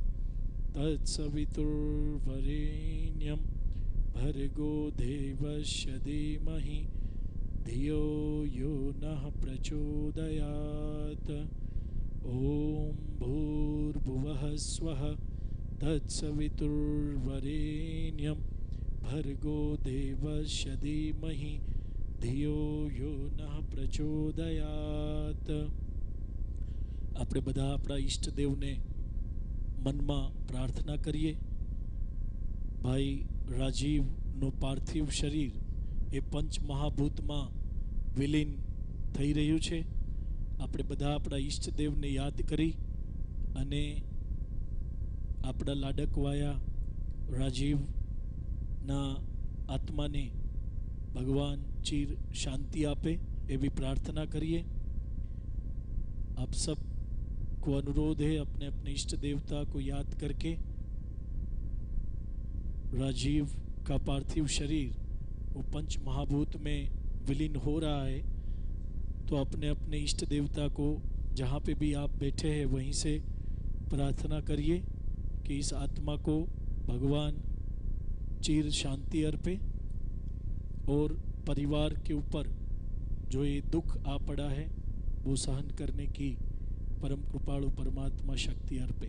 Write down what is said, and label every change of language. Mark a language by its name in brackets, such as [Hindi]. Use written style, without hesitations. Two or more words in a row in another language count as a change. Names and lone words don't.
[Sanskrit] तत्सवितुर्वरेण्यं भर्गो देवस्य धीमहि धियो यो नः प्रचोदयात् ॐ भूर्भुवः स्वः तत्सवितुर्वरेण्यं भर्गो देवस्य धीमहि धियो यो नः प्रचोदयात्. [Gujarati] આપણે બધા આપણા ઈષ્ટદેવને મનમાં પ્રાર્થના કરીએ. ભાઈ રાજીવનું પાર્થિવ શરીર એ પંચમહાભૂતમાં વિલીન થઈ રહ્યું છે. આપણે બધા આપણા ઈષ્ટદેવને યાદ કરી અને આપણા લાડકવાયા રાજીવના આત્માને ભગવાન ચીર શાંતિ આપે એવી પ્રાર્થના કરીએ. [Hindi] आप सब को अनुरोध है अपने अपने इष्ट देवता को याद करके राजीव का पार्थिव शरीर वो पंच महाभूत में विलीन हो रहा है, तो अपने अपने इष्ट देवता को जहाँ पे भी आप बैठे हैं वहीं से प्रार्थना करिए कि इस आत्मा को भगवान चीर शांति अर्पे और परिवार के ऊपर जो ये दुख आ पड़ा है वो सहन करने की परम कृपालु परमात्मा शक्ति अर्पे.